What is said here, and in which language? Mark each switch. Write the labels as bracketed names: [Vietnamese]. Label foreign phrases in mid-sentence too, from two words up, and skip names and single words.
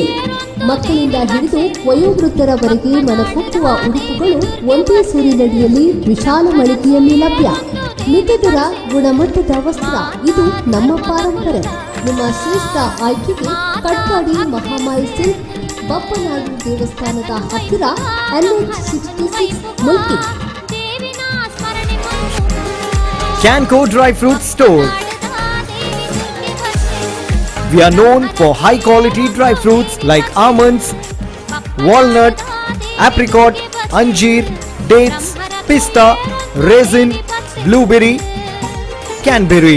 [Kannada] ಮಕ್ಕಳಿಂದ ಹಿಡಿದು ವಯೋವೃದ್ಧರವರೆಗೆ ಮನಕೊಪ್ಪುವ ಉಡುಪುಗಳು ಒಂದೇ ಸೂರಿನಡಿಯಲ್ಲಿ ವಿಶಾಲ ಮಳಿಗೆಯಲ್ಲಿ ಲಭ್ಯ. ಮಿತದರ ಗುಣಮಟ್ಟದ ವಸ್ತ್ರ, ಇದು ನಮ್ಮ ಪರಂಪರೆ. ನಿಮ್ಮ ಶ್ರೇಷ್ಠ ಆಯ್ಕೆಗೆ ಕಟ್ಪಾಡಿ ಮಹಾಮಾಯಿ ಸಿಲ್ಕ್, ಬಪ್ಪನಾಡು ದೇವಸ್ಥಾನದ ಹತ್ತಿರ, NH66 ಮುಲ್ಕಿ. ದೇವಿನ ಸ್ಮರಣೆ [English] Canco Dry Fruit Store. We are known for high quality dry fruits like almonds, walnut, apricot, anjeer, dates, pista, raisin, blueberry, canberry.